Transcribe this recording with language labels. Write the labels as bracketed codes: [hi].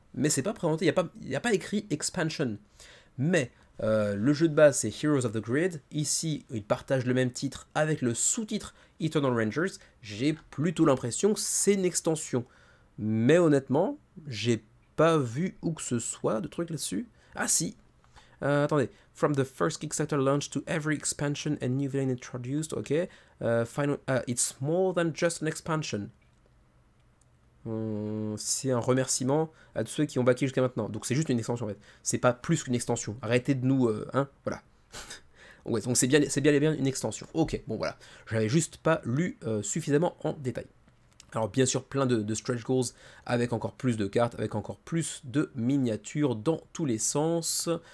[fr] Mais c'est pas présenté, il n'y a pas écrit expansion. Mais le jeu de base, c'est Heroes of the Grid. Ici, ils partagent le même titre avec le sous-titre Eternal Rangers. J'ai plutôt l'impression que c'est une extension. Mais honnêtement, j'ai pas vu où que ce soit de trucs là-dessus. Ah si, attendez. [en] From the first Kickstarter launch to every expansion and new villain introduced, ok. It's more than just an expansion. [fr] C'est un remerciement à tous ceux qui ont backé jusqu'à maintenant. Donc c'est juste une extension en fait. C'est pas plus qu'une extension. Arrêtez de nous... hein, voilà. Ouais, donc c'est bien et bien une extension. Ok, bon voilà. J'avais juste pas lu suffisamment en détail. Alors bien sûr plein de stretch goals avec encore plus de cartes, avec encore plus de miniatures dans tous les sens.